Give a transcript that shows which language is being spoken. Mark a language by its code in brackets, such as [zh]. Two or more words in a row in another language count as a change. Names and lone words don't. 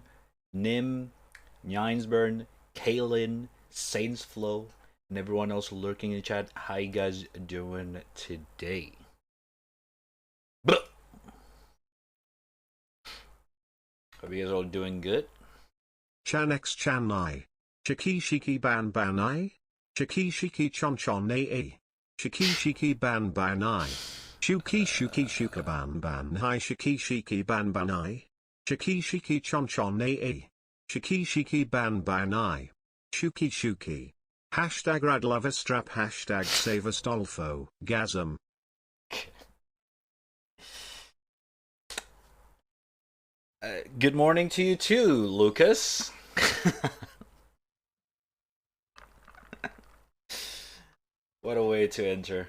[en] Nim, Nyinesburn, Kaylin, Saints Flow, and everyone else lurking in the chat. How you guys doing today? Blah. Hope you guys all doing good. Chanex Chanai. Chiki Shiki Ban Banai. Chiki Shiki Chon Chon Nei. Chiki Shiki Ban Banai. Shuki Shuki Shuka Ban Ban Hai Shiki Shiki Ban Banai. Chiki Shiki Chon Chon Nei. Chiki Shiki Ban Banai. Shuki Shuki. Hashtag Radloverstrap. Hashtag Savastolfo. Gasm. Good morning to you too, Lucas. What a way to enter.